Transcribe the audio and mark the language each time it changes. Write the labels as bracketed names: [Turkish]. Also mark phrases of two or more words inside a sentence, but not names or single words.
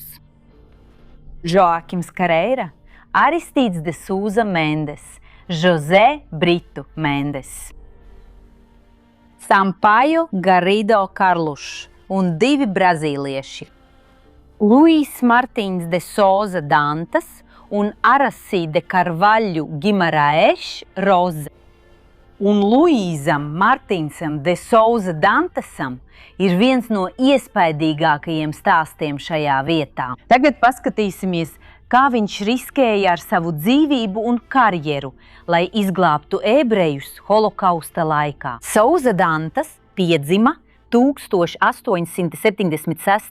[Latvian] Joaquims Careira, Aristides de Souza Mendes, José Brito Mendes, Sampaio Garrido Carluš un 2 brazīlieši, Luís Martins de Souza Dantas un Aracy de Carvalho Guimaraes Rosa. Un Luīzam Martinsam de Souza Dantasam ir viens no iespaidīgākajiem stāstiem šajā vietā. Tagad paskatīsimies, kā viņš riskēja ar savu dzīvību un karjeru, lai izglābtu ebrejus holokausta laikā. Souza Dantas piedzima 1876.